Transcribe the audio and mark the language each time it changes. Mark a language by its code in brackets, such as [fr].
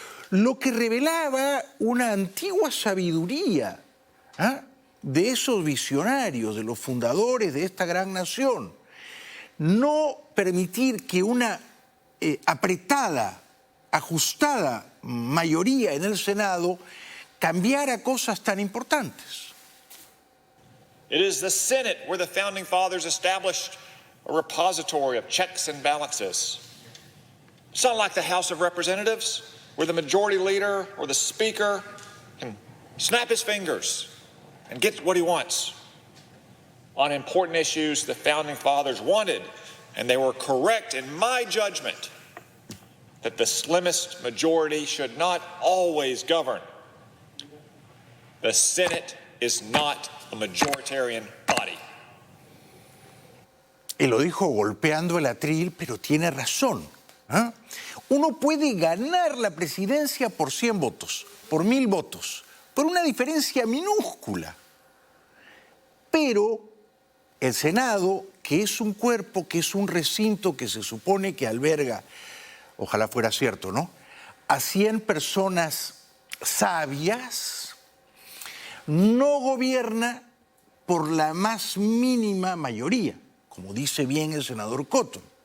[es] Lo que revelaba una antigua sabiduría de esos visionarios, de los fundadores de esta gran nación. No permitir que una apretada, ajustada mayoría en el Senado cambiara cosas tan importantes. [en] It is the Senate where the Founding Fathers established a repository of checks and balances. It's not like the House of Representatives, where the majority leader or the speaker can snap his fingers and get what he wants. On important issues, the Founding Fathers wanted, and they were correct in my judgment, that the slimmest majority should not always govern. The Senate is not a majoritarian body. [es] Y lo dijo golpeando el atril, pero tiene razón. Uno puede ganar la presidencia por 100 votos, por 1000 votos, por una diferencia minúscula. Pero el Senado, que es un cuerpo, que es un recinto que se supone que alberga, ojalá fuera cierto, ¿no?, a 100 personas sabias, no gobierna por la más mínima mayoría, como dice bien el senador Cotton.